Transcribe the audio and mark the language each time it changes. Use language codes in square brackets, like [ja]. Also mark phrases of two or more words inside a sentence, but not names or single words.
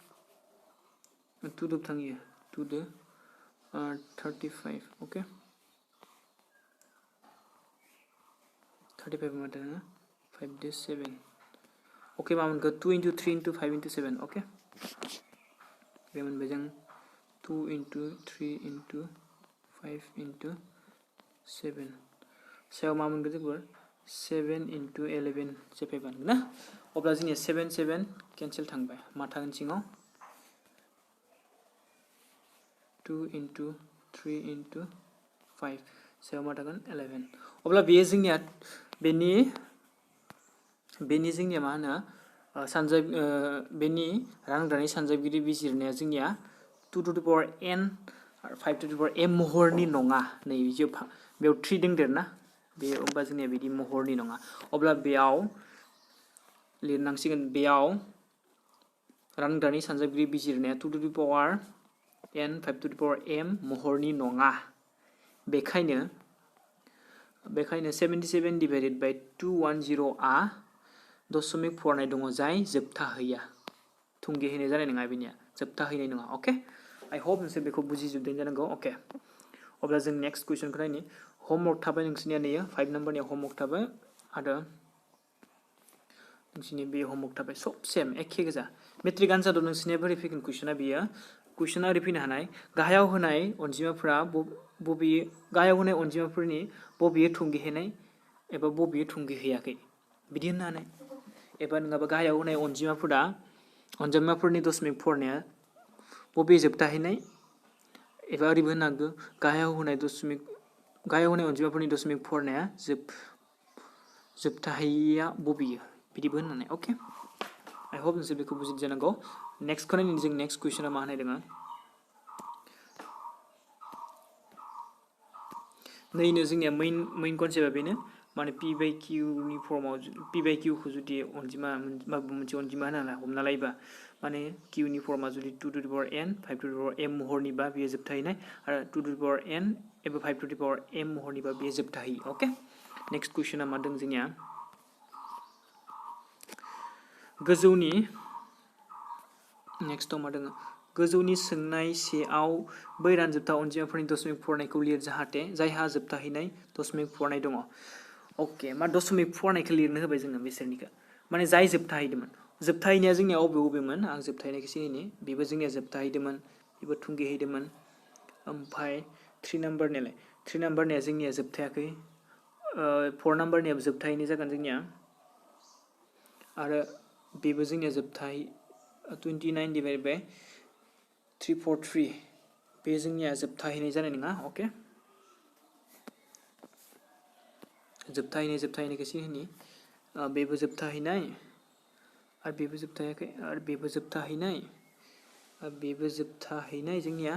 [brx] 2 दो थाङो 2 दो 35 ओके 35 मा थाङो 5 दो 7 ओके मा मोनखो 2 into 3 into 5 into 7 ओके बे मोनबाय जों 2 into 3 into 5 into 7 सायाव मा मोनगोन जों 7 into 11 सेफायबानो ना अब्ला जोंनिया 7 7 कैंसिल थांबाय मा थागोन सिङाव 2 into 3 into 5 सायाव मा थागोन 11 अब्ला बेयो जोंनिया बेनि जोंनिया मा होनो बेनि रानग्रानि सानजाबगिरि बिजिरनाया जोंनिया [en] 2 to the power n 5 to the power m [brx] महरनि नङा नै बेयाव 3 दंदेरना बे होमबा जोंनिया बिदि महरनि नङा अब्ला बेयाव लिरनांसिगोन बेयाव रानग्रानि सानजाबगिरि बिजिरनाया [en] 2 to the power n 5 to the power m [brx] महरनि नङा बेखायनो 77 [en] divided by [brx] 210 आ दशमिक फरायनाय दङ जाय जोबथाहैया थुंगेहैनाय जानाय नङा बेनिया जोबथाहैनाय नङा ओके [en] I hope [brx] नोंसोर बेखौ बुजिजोबदों जानांगौ ओके अब्ला जों नेक्स्ट कुइसनखौ नायनि होमवर्क थाबाय नोंसोरनिया नैयो 5 नम्बरनि होमवर्क थाबाय आरो नोंसोरनि बे होमवर्क थाबाय सब सेम एखे गोजा मेट्रिक आनजादाव नोंसोरनिया बोरै फैगोन कुइसना बियो कुइसना ओरै फैनो हानाय गाहायाव होनाय अनजिमाफोरा बबे गाहायाव होनाय अनजिमाफोरनि बबेयो थुंगेहैनाय एबा बबेयो थुंगेहैयाखै बिदि होननो हानाय एबा नङाबा गाहायाव होनाय अनजिमाफोरनि दशमिक फरायनाया बबे जोबथाहैनाय एबा ओरैबो होननो हागौ गाहायाव होनाय अनजिमाफोरनि दशमिक फरायनाया जोबथाहैया बबेयो बिदिबो होननानै ओके [en] I hope [brx] नोंसोर बेखौ बुजिदों जानांगौ नेक्स्टखौ नायनि जों नेक्स्ट कुइसना मा होनाय दङ नैनो जोंनिया मेइन कनसेप्टआ बेनो माने पि बाय किउनि फर्माव पि बाय किउखौ जुदि अनजिमा माबा मोनसे अनजिमा होनना हमना लायोबा माने किउनि फर्मा जुदि [en] 2 to the power n 5 to the power m [brx] महरनिबा बेयो जोबथाहैनाय आरो [en] 2 to the power n [brx] एबा [en] 5 to the power m [brx] महरनिबा बेयो जोबथाहैयो ओके नेक्स्ट कुइसना मा दं जोंनिया गोजौनि नेक्स्टआव मा दङ गोजौनि सोंनाय सेआव बै रानजोबथा अनजिमाफोरनि दशमिक फरायनायखौ लिर जाहाथे जायहा जोबथाहैनाय दशमिक फरायनाय दङ ओके मा दशमिक फरायनायखौ लिरनो होबाय जोङो बिसोरनिखौ माने जाय जोबथाहैदोंमोन जोबथाहैनाया जोंनिया अबेमोन आं जोबथाहैनायखौ सिनायनि बेबो जोंनिया जोबथाहैदोंमोन बेबो थुंगेहैदोंमोन ओमफ्राय 3 नाम्बारनिया जोंनिया जोबथायाखै 4 नाम्बारनियाबो जोबथाहैनाय जागोन जोंनिया आरो बेबो जोंनिया जोबथाहै 29 [en] divided by [brx] 343 बे जोंनिया जोबथाहैनाय जानाय नङा ओके जोबथाहैनायखौ सिनायनि बेबो जोबथाहैनाय आरो बेबो जोबथायाखै आरो बेबो जोबथाहैनाय आरो बेबो जोबथाहैनाय जोंनिया